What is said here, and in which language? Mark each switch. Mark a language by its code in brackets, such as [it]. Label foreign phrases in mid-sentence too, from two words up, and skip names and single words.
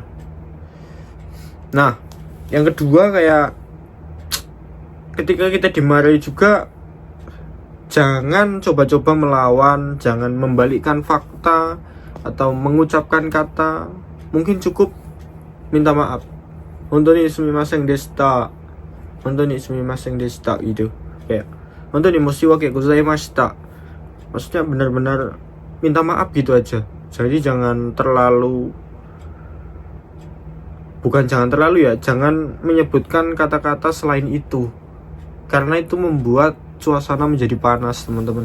[id] Nah, yang kedua, kayak ketika kita dimarahi juga, jangan coba-coba melawan, jangan membalikkan fakta atau mengucapkan kata. Mungkin cukup minta maaf, [ja] 本当にすみませんでした、本当にすみませんでした gitu. Kayak 本当に申し訳ございました. [id] Maksudnya benar-benar minta maaf gitu aja. Jadi jangan terlalu, bukan jangan terlalu ya, jangan menyebutkan kata-kata selain itu, karena itu membuat suasana menjadi panas teman-teman.